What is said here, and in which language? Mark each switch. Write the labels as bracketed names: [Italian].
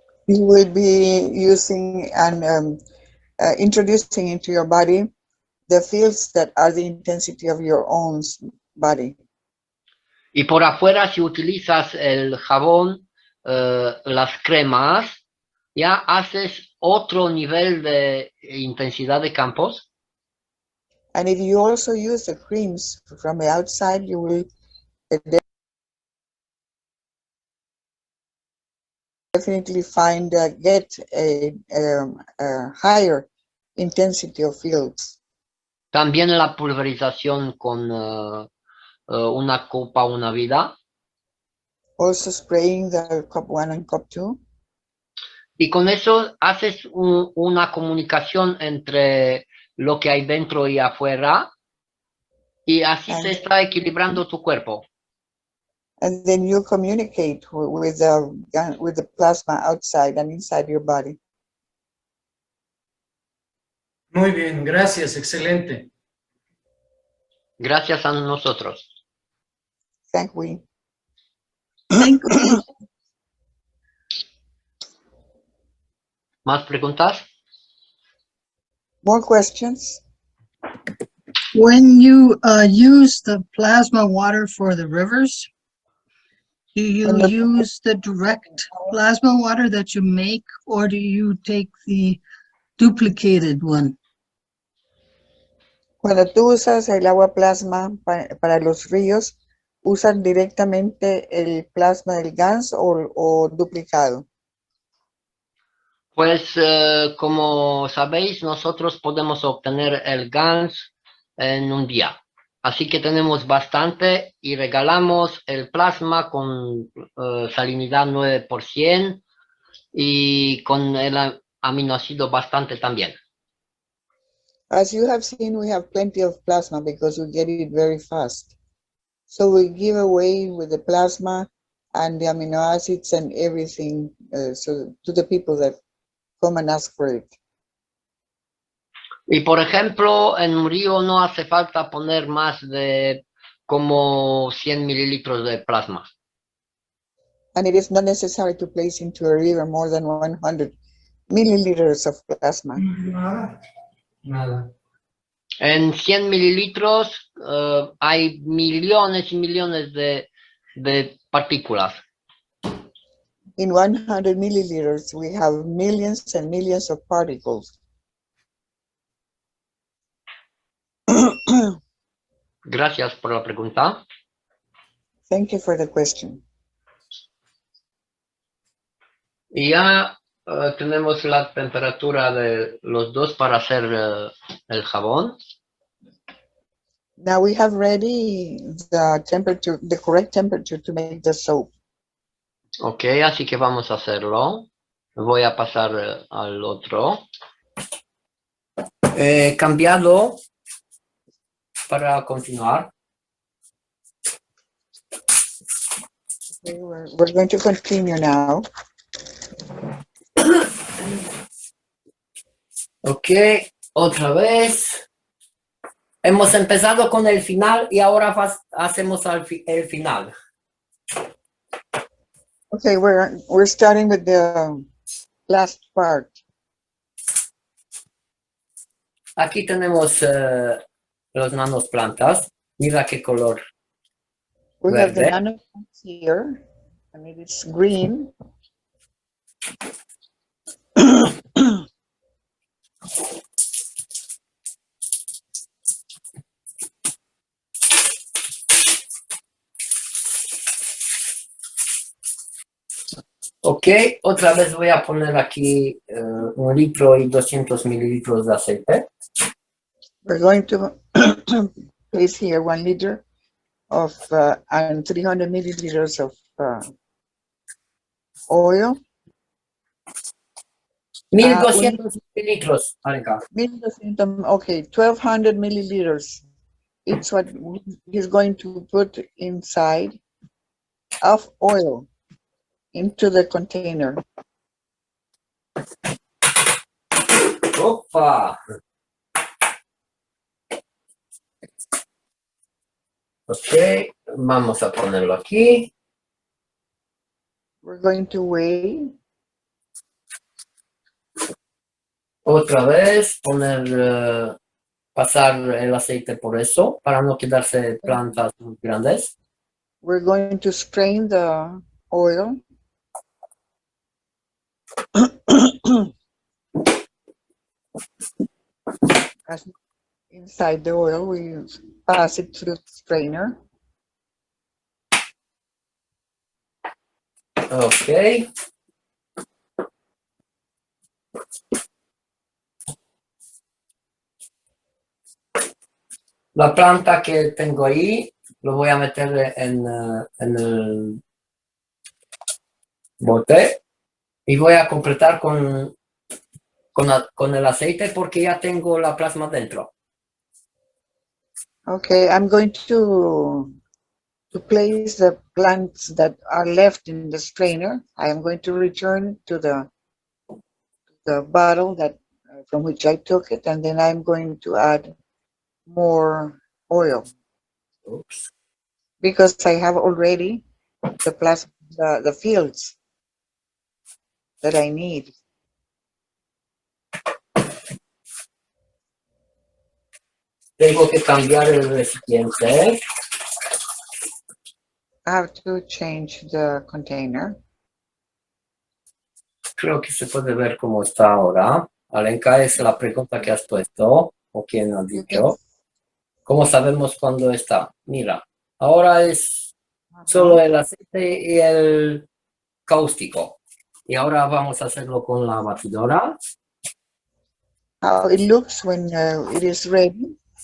[English] you will be using and introducing into your body the fields that are the intensity of your own body. [Spanish] Y por afuera, si utilizas el jabón, las cremas, ya haces otro nivel de intensidad de campos. [English] And if you also use the creams from the outside, you will definitely get a higher intensity of fields. [Spanish] También la pulverización con una copa, una vida. [English] Also spraying the cup 1 and cup 2. [Spanish] Y con eso haces una comunicación entre lo que hay dentro y afuera. Y así se está equilibrando tu cuerpo. [English] And then you communicate with the plasma outside and inside your body. [Spanish] Muy bien, gracias, excelente. Gracias a nosotros. [English] Thank you. [Spanish] ¿Más preguntas? [English] More questions? When you use the plasma water for the rivers, do you use the direct plasma water that you make, or do you take the duplicated one? [Spanish] Cuando tú usas el agua plasma para los ríos, ¿usan directamente el plasma del GANS o duplicado? Pues como sabéis, nosotros podemos obtener el GANS en un día. Así que tenemos bastante y regalamos el plasma con salinidad 9% y con el aminoácido bastante también. [English] As you have seen, we have plenty of plasma because we get it very fast. So we give away with the plasma and the amino acids and everything so to the people that come and ask for it. [Spanish] Y por ejemplo, en un río no hace falta poner más de como 100 mililitros de plasma. [English] And it is not necessary to place into a river more than 100 milliliters of plasma. [Spanish] Nada. En 100 mililitros hay millones y millones de partículas. [English] In 100 milliliters, we have millions and millions of particles. [Spanish] Gracias por la pregunta. [English] Thank you for the question. [Spanish] Y ya tenemos la temperatura de los dos para hacer el jabón. [English] Now we have ready the temperature, the correct temperature to make the soap. [Spanish] Ok, así que vamos a hacerlo. Voy a pasar al otro. Cambiado para continuar. [English] Okay, we're going to continue now. [Spanish] Ok, otra vez. Hemos empezado con el final y ahora hacemos el final. [English] Okay, we're starting with the last part. [Spanish] Aquí tenemos los nanos plantas. Mira qué color. [English] We have the [Spanish] Verde. [English] nanoplants here, and it is green. [Spanish] Ok, otra vez voy a poner aquí 1 litro y 200 mililitros de aceite. [English] We're going to place here 1 liter of and 300 milliliters of oil. [Spanish] 1200 mililitros, Alenka. [English] 1200, okay, 1200 milliliters. It's what he's going to put inside of oil into the container. Opa. [Spanish] Ok, vamos a ponerlo aquí. [English] We're going to weigh. [Spanish] Otra vez poner, pasar el aceite por eso para no quedarse plantas muy grandes. [English] We're going to strain the oil. As inside the oil, we pass it through the strainer. Ok. [Spanish] La planta que tengo ahí lo voy a meter en el bote y voy a completar con el aceite porque ya tengo la plasma dentro. [English] Okay, I'm going to place the plants that are left in the strainer. I am going to return to the bottle that from which I took it, and then I'm going to add more oil. Oops. Because I have already the plasma, the fields that I need. [Spanish] Tengo que cambiar el recipiente. [English] I have to change the container. [Spanish] Creo que se puede ver cómo está ahora. Alenka, es la pregunta que has puesto, o quien ha dicho. ¿Cómo sabemos cuándo está? Mira, ahora es solo el aceite y el cáustico. Y ahora vamos a hacerlo con la batidora. [English] How it looks when it is ready.